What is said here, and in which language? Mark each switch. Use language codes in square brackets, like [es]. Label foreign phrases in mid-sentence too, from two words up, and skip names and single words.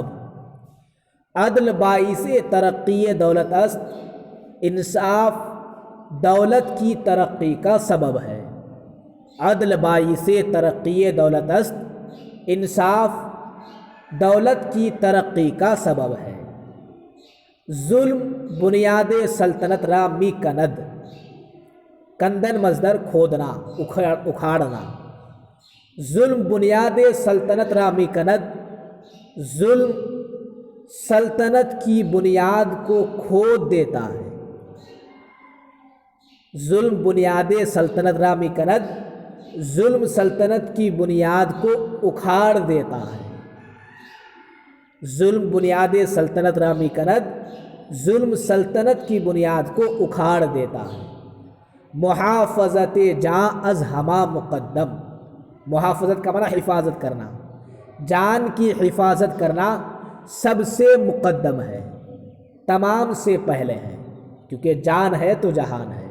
[fa] عدل باعث ترقی دولت است، [ur] انصاف دولت کی ترقی کا سبب ہے. [fa] عدل باعث ترقی دولت است، [ur] انصاف دولت کی ترقی کا سبب ہے. [fa] ظلم بنیاد سلطنت را می کند. [ur] کندن مصدر کھودنا، اکھاڑنا. [fa] ظلم بنیاد سلطنت را می کند. [ur] ظلم سلطنت کی بنیاد کو کھود دیتا ہے. [fa] ظلم بنیاد سلطنت را می کند. [ur] ظلم سلطنت کی بنیاد کو اکھاڑ دیتا ہے. [fa] ظلم بنیاد سلطنت را می کند. [ur] ظلم سلطنت کی بنیاد کو اکھاڑ دیتا ہے. [fa] محافظت جاں از ہما مقدم. [ur] محافظت کا معنی حفاظت کرنا. جان کی حفاظت کرنا سب سے مقدم ہے، تمام سے پہلے ہے، کیونکہ جان ہے تو جہان ہے.